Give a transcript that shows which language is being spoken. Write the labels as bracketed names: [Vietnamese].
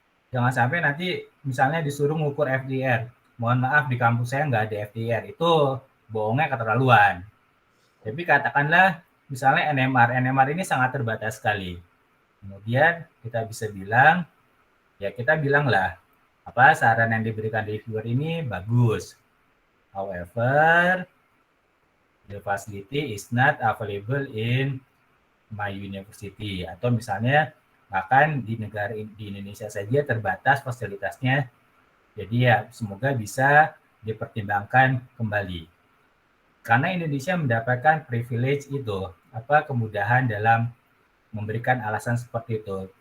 [Indonesian] Jangan sampai nanti misalnya disuruh mengukur FDR. Mohon maaf di kampus saya nggak ada FDR. Itu bohongnya keterlaluan. Tapi katakanlah misalnya NMR. NMR ini sangat terbatas sekali. Kemudian kita bisa bilang, ya kita bilanglah apa saran yang diberikan reviewer ini bagus. [English] However, the facility is not available in my university. [Indonesian] Atau misalnya bahkan di Indonesia saja terbatas fasilitasnya. Jadi ya semoga bisa dipertimbangkan kembali. Karena Indonesia mendapatkan privilege itu, kemudahan dalam memberikan alasan seperti itu.